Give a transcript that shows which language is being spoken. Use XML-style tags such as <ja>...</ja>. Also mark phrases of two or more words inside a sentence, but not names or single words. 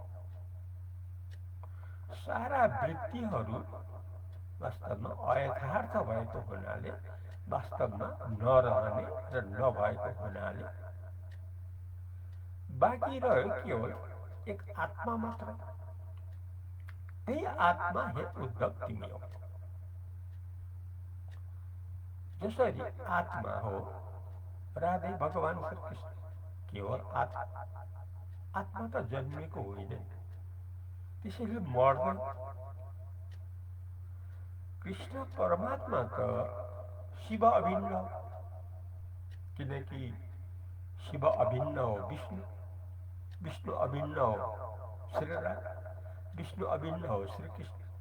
<ne>सारा वृत्तिहरू वास्तवमा अयथार्थ भएको हुनाले, वास्तवमा नरहने र नभएको हुनाले बाँकी रह्यो केवल एक आत्मा मात्र। त्यही आत्मा हे उद्धव तिमी हो। जसरी आत्मा हो राधे भगवान श्री कृष्ण, केवल आत्मा। आत्मा त जन्मेको होइन, त्यसैले मर्दैन। कृष्ण परमात्मा त शिव अभिन्न हो, किनकि शिव अभिन्न हो विष्णु, विष्णु अभिन्न हो श्रीराम, विष्णु अभिन्न हो श्री कृष्ण।</ne>